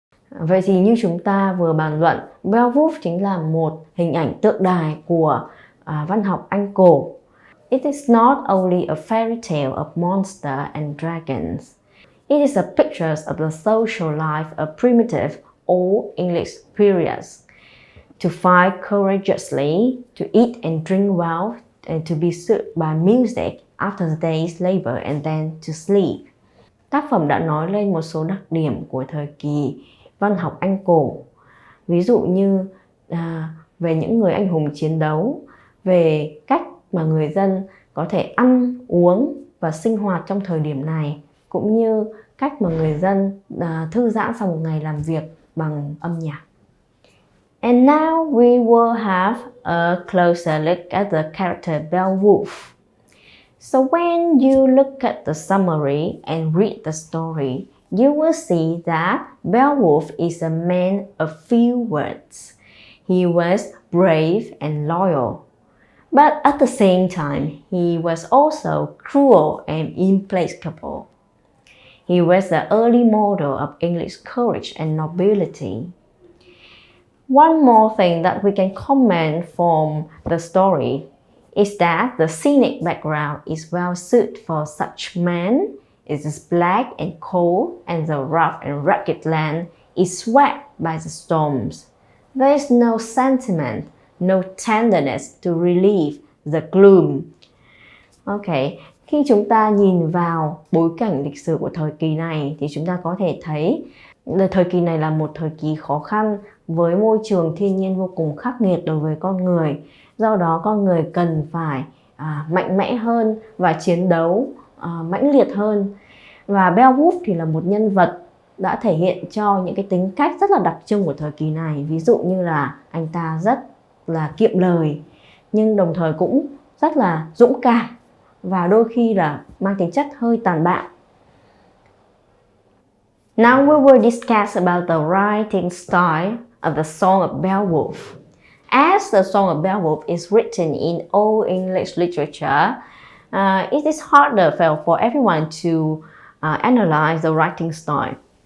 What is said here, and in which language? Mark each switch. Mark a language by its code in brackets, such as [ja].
[vi] Vậy thì như chúng ta vừa bàn luận, Beowulf chính là một hình ảnh tượng đài của văn học Anh cổ. [en] It is not only a fairy tale of monsters and dragons. It is a picture of the social life of primitive Old English periods. To fight courageously, to eat and drink well, and to be soothed by music after the day's labor and then to sleep. [vi] Tác phẩm đã nói lên một số đặc điểm của thời kỳ văn học Anh cổ. Ví dụ như về những người anh hùng chiến đấu, về cách mà người dân có thể ăn, uống và sinh hoạt trong thời điểm này, cũng như cách mà người dân thư giãn sau một ngày làm việc bằng âm nhạc. [en] And now we will have a closer look at the character Beowulf. So when you look at the summary and read the story, you will see that Beowulf is a man of few words. He was brave and loyal. But at the same time, he was also cruel and implacable. He was the early model of English courage and nobility. One more thing that we can comment from the story is that the scenic background is well suited for such men. It is black and cold, and the rough and rugged land is swept by the storms. There is no sentiment, no tenderness to relieve the gloom. [vi] Okay, khi chúng ta nhìn vào bối cảnh lịch sử của thời kỳ này thì chúng ta có thể thấy thời kỳ này là một thời kỳ khó khăn với môi trường thiên nhiên vô cùng khắc nghiệt đối với con người. Do đó con người cần phải mạnh mẽ hơn và chiến đấu mãnh liệt hơn. Và Beowulf thì là một nhân vật đã thể hiện cho những cái tính cách rất là đặc trưng của thời kỳ này. Ví dụ như là anh ta rất là kiệm lời, nhưng đồng thời cũng rất là dũng cảm và đôi khi là mang tính chất hơi tàn bạo. [en] Now we will discuss about the writing style of the Song of Beowulf. As the Song of Beowulf is written in Old English literature, it is harder for everyone to analyze the writing style.